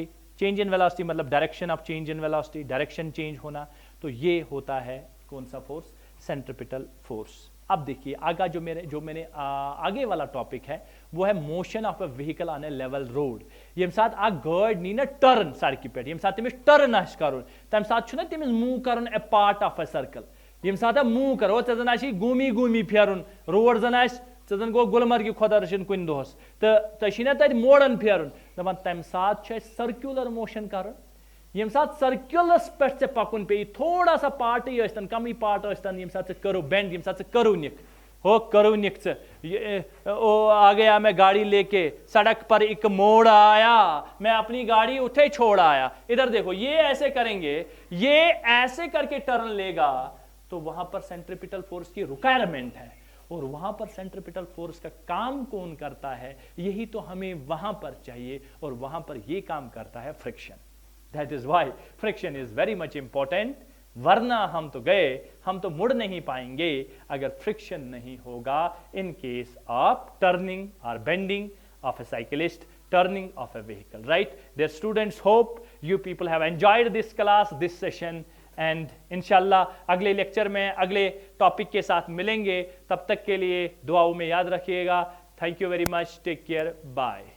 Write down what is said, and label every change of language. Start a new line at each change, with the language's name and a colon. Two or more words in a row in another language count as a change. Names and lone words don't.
English: change in velocity
Hindi: मतलब
English: direction of change in velocity, direction change
Hindi: होना। तो ये होता है कौन सा फोर्स?
English: centripetal force.
Hindi: अब देखिए आगा जो मैंने आगे वाला टॉपिक है वो है
English: motion of a vehicle on a level road.
Kashmiri: ये साथ आ गाड़ी नी ना टर्न सारकी पे, ये साथ तमिस टर्न आस करुन, तम साथ छुना तमिस मूव करुन
English: a part of a circle.
Kashmiri: ये साथ मूव करो, जन आसी घूमी घूमी फेरुन, रोड जन आस ज़न गो गुलमर्ग खुदा रचिन कुन दोहस तो ना तत मोड़न फेरन दपान तम सात
English: circular motion
Kashmiri: कर यम सात सर्कुलस पे पकुन पे
Hindi: थोड़ा सा
Kashmiri: पार्ट यस्तन कम पार्ट यस्तन यम सात करो बेंड यम सात करो निक हो करो निक ओ
Hindi: आ गया मैं गाड़ी लेके सड़क पर एक मोड़ आया मैं अपनी गाड़ी उठे छोड़ आया इधर देखो ये ऐसे करेंगे ये ऐसे करके टर्न लेगा तो वहां पर
English: centripetal force
Hindi: की रिक्वायरमेंट है और वहां पर
English: centripetal force
Hindi: का काम कौन करता है यही तो हमें वहां पर चाहिए और वहां पर ये काम करता है
English: friction that is why friction is very much important
Hindi: वरना हम तो गए हम तो मुड़ नहीं पाएंगे अगर फ्रिक्शन नहीं होगा
English: in case of turning
Hindi: और
English: bending of a cyclist turning of a vehicle right dear students hope you people have enjoyed this class this session and
Hindi: inshallah अगले लेक्चर में अगले टॉपिक के साथ मिलेंगे तब तक के लिए दुआओं में याद रखिएगा
English: thank you very much take care bye